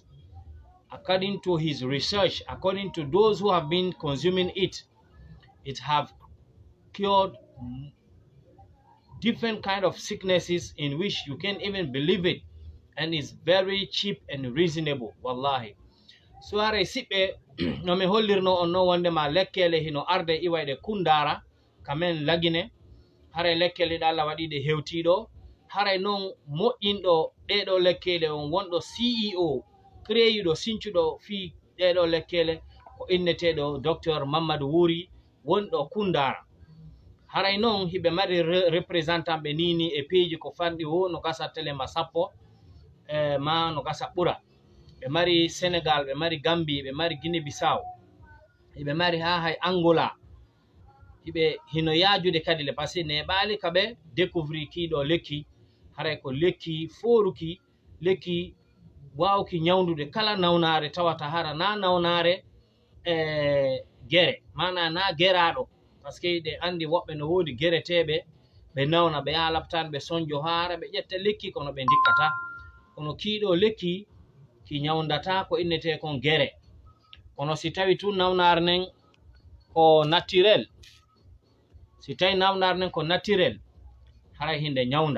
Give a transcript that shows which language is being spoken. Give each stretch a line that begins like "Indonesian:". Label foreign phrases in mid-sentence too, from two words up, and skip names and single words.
English: According to his research, according to those who have been consuming it, it have cured different kind of sicknesses in which you can't even believe it, and it's very cheap and reasonable, wallahi.
Fula: So are siɓe no mi hollirno on no wonde ma lekkele hino arde iwayde Kundara kamen lagine, hare lekkele ɗe Allah waɗi ɗe hewtiɗo, hare noon moƴƴinɗo ɗeɗo lekkele on wonɗo CEO créyiɗo sincuɗo fi ɗeɗo lekkele ko inneteɗo Dr. Mamadou Wuri wonɗo Kundara. Haray noon hiɓe mari représentant ɓe nini e peeji ko fanɗi wo no gasa telema sappo ma no gasa ɓura. Ɓe mari Sénégal, ɓe mari Gambie, ɓe mari Guinée Bissau, hiɓe mari ha hay Angola, hiɓe hino yajude kadi le
French: par ce que
Fula: neɓali kaɓe découvrir kiɗo lekki. Haray ko lekki foruki, lekki wawki ñawdude kala nawnare tawata hara na nawnare gere, mana na geraɗo,
French: par ce que
Fula: ɗe andi woɓɓe no wodi gereteɓe ɓe nawna ɓe yaha labtan ɓe sonjo hara ɓe ƴetta lekki kono ɓe dikkata, kono kiɗo lekki ki ñawdata ko innete kon gere. Kono si tawi tun nawnare nden ko naturel, si tawi nawnare nden ko naturel, haray hinde ñawda.